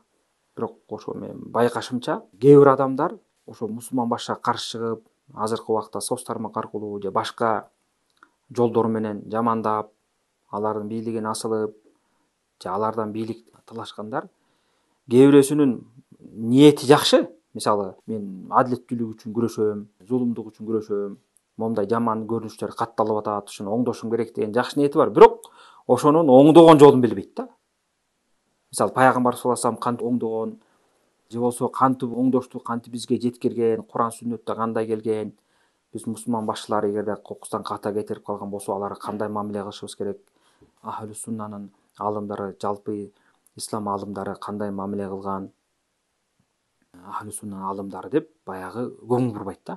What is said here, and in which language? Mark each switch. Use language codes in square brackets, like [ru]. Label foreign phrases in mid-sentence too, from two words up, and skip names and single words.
[ky] Бирок ошо мен байкашымча, кээ бир адамдар ошо мусулман башчыга каршы чыгып, азыркы убакта соц тармак аркылуу же башка жолдор менен жамандап, алардын бийлигин асылып, же алардан бийлик талашкандар, кээ бирөөсүнүн ниети жакшы. Мисалы, мен адилеттүүлүк үчүн күрөшөм, зулумдук үчүн күрөшөм, момундай жаман көрүнүштөр катталып атат, ушуну оңдошум керек деген жакшы ниети бар. Бирок ошонун оңдогон жолун билбейт да. Мисалы, пайгамбар [ar] صلى الله عليه وسلم [ky] кантип оңдогон, же болсо кантип оңдошту, кантип бизге жеткирген, Куран сүннөттө кандай келген, биз мусулман башчылар эгерде кокустан ката кетирип калган болсо, аларга кандай мамиле кылышыбыз керек, [ar] أهل السنة [ky] алымдары, жалпы ислам алымдары кандай мамиле кылган, [ar] أهل السنة [ky] алымдары деп баягы көңүл бурбайт да.